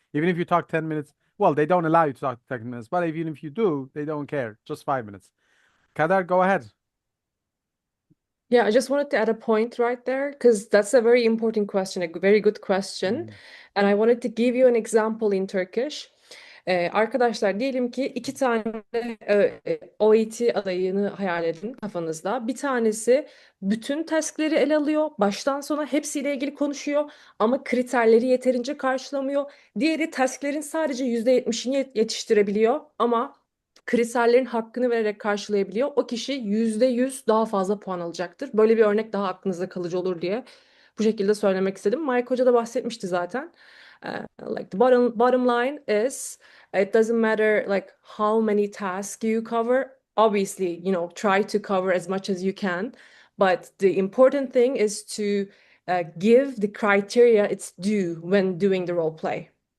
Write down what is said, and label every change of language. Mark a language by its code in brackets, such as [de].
[en] Even if you talk 10 minutes, well, they don't allow you to talk 10 minutes, but even if you do, they don't care. Just 5 minutes. Kader, go ahead. Yeah, I just wanted to add a point right there because that's a very important question, a very good question. And I wanted to give you an example in Turkish. [tr] Arkadaşlar diyelim ki iki tane OET adayını hayal edin kafanızda. Bir tanesi bütün task'leri ele alıyor. Baştan sona hepsiyle ilgili konuşuyor ama kriterleri yeterince karşılamıyor. Diğeri task'lerin sadece %70'ini yetiştirebiliyor ama kriterlerin hakkını vererek karşılayabiliyor. O kişi %100 daha fazla puan alacaktır. Böyle bir örnek daha aklınızda kalıcı olur diye bu şekilde söylemek istedim. Mike Hoca da bahsetmişti zaten. [en] Like the bottom line is it doesn't matter like how many tasks you cover. Obviously, you know, try to cover as much as you can. But the important thing is to give the criteria its due when doing the role play.